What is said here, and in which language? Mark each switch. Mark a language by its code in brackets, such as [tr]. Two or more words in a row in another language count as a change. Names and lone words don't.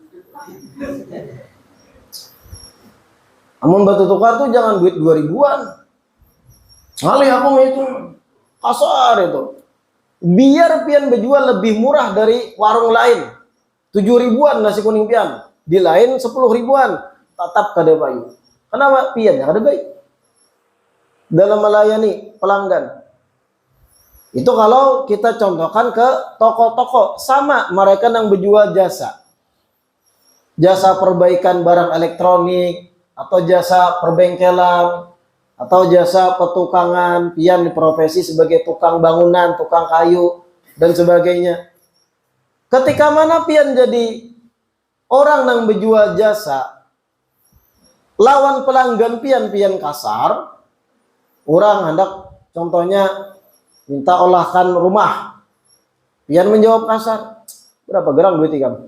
[bjn] Amun batu tukar tuh jangan duit 2.000-an. Ngalih aku itu kasar itu. Biar pian berjual lebih murah dari warung lain. 7.000-an nasi kuning pian. Di lain 10.000-an, tetap kada baik. Kenapa? Pian yang kada baik dalam melayani pelanggan. [id] Itu kalau kita contohkan ke toko-toko, sama mereka yang berjual jasa perbaikan barang elektronik, atau jasa perbengkelan, atau jasa petukangan, pian di profesi sebagai tukang bangunan, tukang kayu dan sebagainya. [bjn] Ketika mana pian jadi orang yang berjual jasa, lawan pelanggan pian kasar, orang hendak contohnya minta olahkan rumah, pian menjawab kasar, berapa gerang duit ikam?